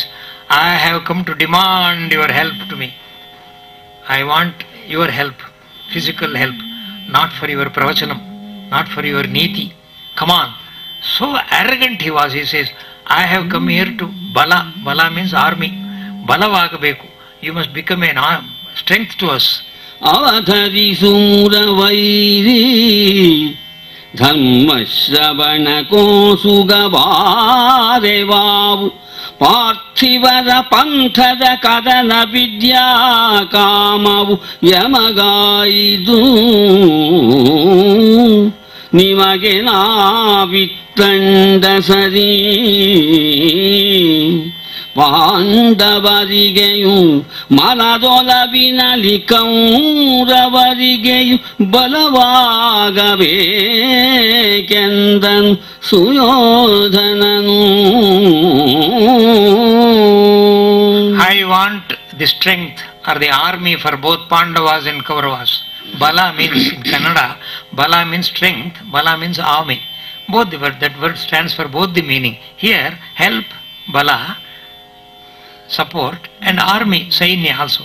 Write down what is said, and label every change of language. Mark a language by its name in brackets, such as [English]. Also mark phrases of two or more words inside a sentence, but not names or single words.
[English] I have come to demand your help to me. I want your help, physical help, not for your pravachanam, not for your niti. Come on. So arrogant he was, he says, I have come here to bala. Bala means army. Balavagabeku. You must become an arm, strength to us. [Kannada] ಅವಧರಿ ಸುರ ವೈರಿ ಧರ್ಮಶ್ರವಣ ಕೊಸುಗ ವರೆವವು ಪಾರ್ಥಿವರ ಪಂಥದ ಕದನ ವಿದ್ಯಾ ಕಾಮವು ಯಮಗೈದು ನಿಮಗೆ ನವಿತಂಡ sari ಪಾಂಡವರಿಗೆಯು ಮನದೊಲವಿನಲಿ ಕೌರವರಿಗೆಯು ಬಲವಾಗಬೇಕೆಂದನು ಸುಯೋಧನನು. [English] I want the strength or the army for both Pandavas and Kauravas. Bala means, in Kannada, Bala means strength, Bala means army. Both the word, that word stands for both the meaning. Here, help, Bala, support, and army, Sainya also.